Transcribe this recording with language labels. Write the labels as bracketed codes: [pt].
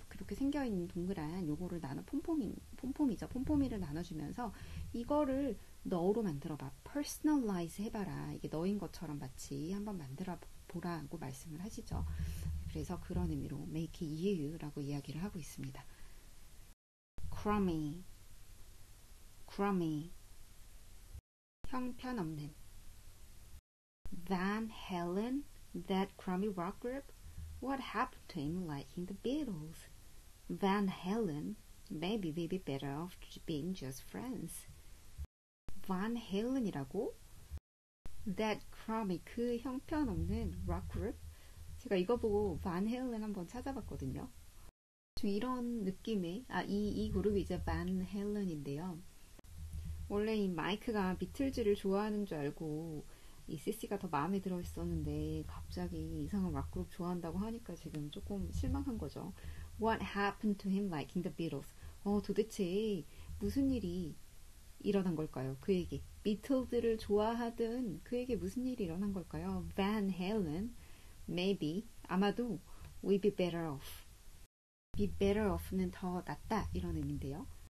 [ko] 이렇게 생겨 있는 동그란 요거를 나눠 폼폼이죠. 폼폼이를 나눠 주면서 이거를 너로 만들어 봐. [en] personalize [ko] 해 봐라. 이게 너인 것처럼 마치 한번 만들어 보라고 말씀을 하시죠. 그래서 그런 의미로 [en] make you [ko] 라고 이야기를 하고 있습니다. [en] crummy [ko] 형편없는 [en] Van Halen, that crummy rock group? What happened to him liking the Beatles? Van Halen, maybe we'd be better off being just friends. [ko] Van Halen이라고? [en] That crummy, [ko] 그 형편없는 [en] rock group? [ko] 제가 이거 보고 Van Halen 한번 찾아봤거든요. 좀 이런 느낌의, 이 그룹이 이제 Van Halen인데요. 원래 이 마이크가 비틀즈를 좋아하는 줄 알고 이 CC가 더 마음에 들어 있었는데 갑자기 이상한 락그룹 좋아한다고 하니까 지금 조금 실망한 거죠. [en] What happened to him liking the Beatles? [ko] 도대체 무슨 일이 일어난 걸까요? 그에게 비틀즈를 좋아하던 그에게 무슨 일이 일어난 걸까요? [en] Van Halen, maybe, [ko] 아마도 [en] we'd be better off. [ko] be better off는 더 낫다 이런 의미인데요.